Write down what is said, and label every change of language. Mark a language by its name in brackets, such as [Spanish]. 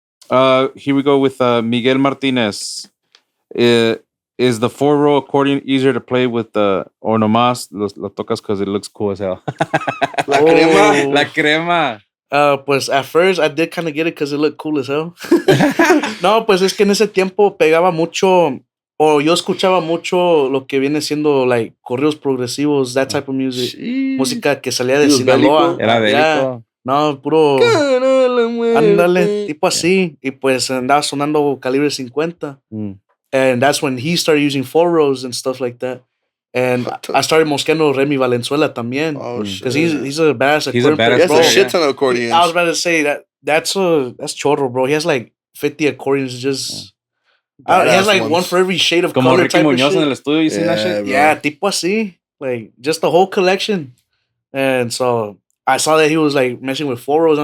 [English] Here we go with Miguel Martinez. Is the 4-row accordion easier to play with or [Spanish] nomás lo tocas [English] because it looks cool as hell? [Spanish] La crema. La crema. Pues [English] at first I did kind of get it because it looked cool as hell. [Spanish] No, pues es que en ese tiempo pegaba mucho, o yo escuchaba mucho lo que viene siendo [English] like corridos progresivos, that type of music. [Spanish] Música que salía de Sinaloa. Era bélico. No, puro. Ándale, tipo así. Y pues andaba sonando calibre 50. [English] And that's when he started using 4-rows and stuff like that. And I started Moskeando Remy Valenzuela [Spanish] también. [English] Oh, shit. Because he's a badass accordion. He's a badass. He has a shit ton of accordions. I was about to say that's [Spanish] chorro, [English] bro. He has like 50 accordions. Just he has like one for every shade of [Spanish] Como [English] color. Ricky Muñoz [Spanish] en el estudio, [English] you seen that shit? Bro. Yeah, [Spanish] tipo así. [English] Like just the whole collection. And so I saw that he was like messing with 4-rows.